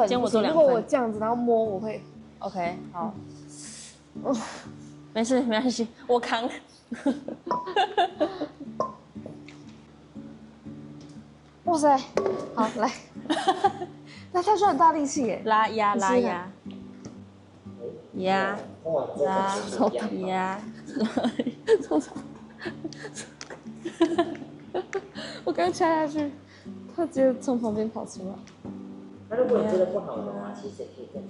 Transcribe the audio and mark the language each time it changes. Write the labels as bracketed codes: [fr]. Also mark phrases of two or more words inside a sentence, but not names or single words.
[zh] 今天我做2份。如果我这樣子，然後摸，我会。 OK， 好。没事，沒關係，我扛。哇塞，好來，那他需要很大力氣耶，拉壓拉壓，壓拉壓，我剛掐下去，他直接從旁邊跑出來。那如果你覺得不好的話，其實也可以再。